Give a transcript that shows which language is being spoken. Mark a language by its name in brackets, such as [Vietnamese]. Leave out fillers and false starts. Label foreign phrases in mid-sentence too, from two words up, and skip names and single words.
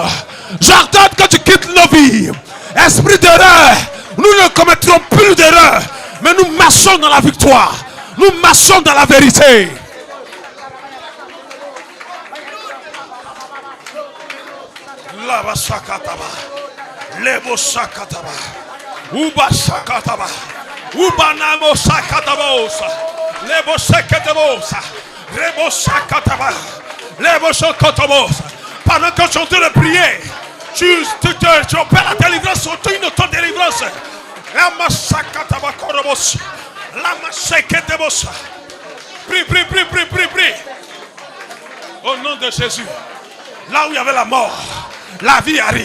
[French] J'ordonne que tu quittes nos vies. Esprit d'erreur, nous ne commettrons plus d'erreurs, mais nous marchons dans la victoire. Nous marchons dans la vérité. Lava Sakataba, Lebo Sakataba, Uba Sakataba, Uba Namo Sakatabosa, Lebo Sakatabosa, Lebo Sakataba, Lebo Sakatabosa. Pendant que tu es en train de prier, tu opères la délivrance, surtout une auto-délivrance. Lama Sakataba Korobos, Lama Sakatabosa. Prie, prie, prie, prie, prie, prie. Au nom de Jésus, là où il y avait la mort, la vie arrive.